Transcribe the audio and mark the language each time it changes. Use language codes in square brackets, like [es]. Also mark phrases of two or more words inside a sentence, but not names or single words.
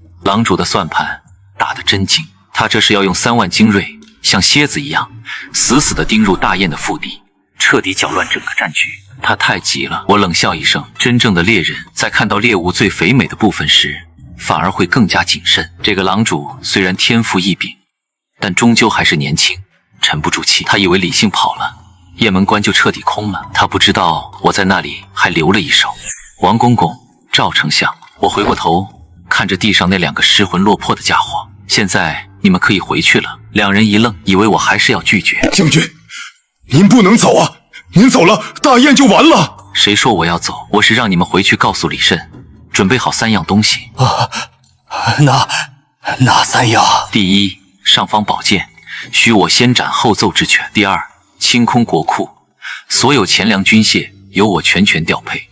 [zh] 狼主的算盤打得真精，他這是要用3萬精銳像蠍子一樣死死地盯入大雁的腹地，徹底攪亂整個戰局。他太急了。我冷笑一聲，真正的獵人在看到獵物最肥美的部分時，反而會更加謹慎。這個狼主雖然天賦異稟，但終究還是年輕，沉不住氣。他以為李信跑了，雁門關就徹底空了。他不知道我在那裡還留了一手。王公公，趙丞相。我回過頭看着地上那2個失魂落魄的家伙，現在你們可以回去了。2人一愣，以為我還是要拒絕。将軍，您不能走啊！您走了，大雁就完了。誰說我要走？我是讓你們回去告訴李慎，準備好3樣東西。哪3樣？第一，尚方宝劍，許我先斬後奏之權。第二，清空國庫，所有钱粮軍械由我全权調配。